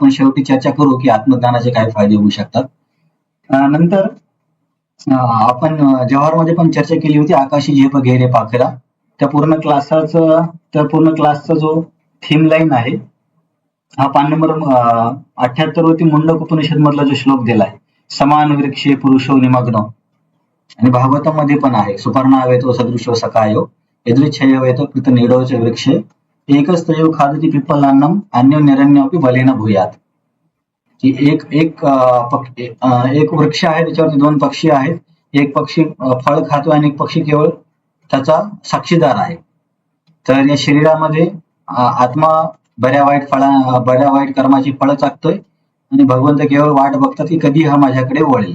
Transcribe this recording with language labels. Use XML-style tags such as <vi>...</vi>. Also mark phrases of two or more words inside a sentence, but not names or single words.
<mr>आपण शेवटी चर्चा करू की आत्मज्ञानाचे काय फायदे होऊ शकतात. नंतर आपण जवाहरमध्ये पण चर्चा केली होती आकाशी झेप घेरे पाखरा. त्या पूर्ण क्लासचा जो</mr> <en>theme line</en> <mr>आहे हा पान नंबर 78 वरती मुंडक उपनिषद मधला जो श्लोक दिलाय,</mr> <sa>समान वृक्षे पुरुषो निमग्न.</sa> <mr>आणि भागवतामध्ये पण आहे,</mr> <sa>सुपर्णा वेतो सदृशो सकायो यदृच्छय वेतो कृत निडोच वृक्षे एकच तयो खादती पिप्पलान्नम अन्यो निरण्योपी बलेन भूयात.</sa> <mr>की एक वृक्ष आहे, त्याच्यावरती 2 पक्षी आहेत. एक पक्षी फळ खातो आणि एक पक्षी केवळ त्याचा साक्षीदार आहे. तर या शरीरामध्ये आत्मा बऱ्या वाईट कर्माची फळं चाकतोय आणि भगवंत केवळ वाट बघतात की कधी हा माझ्याकडे वळेल.</mr>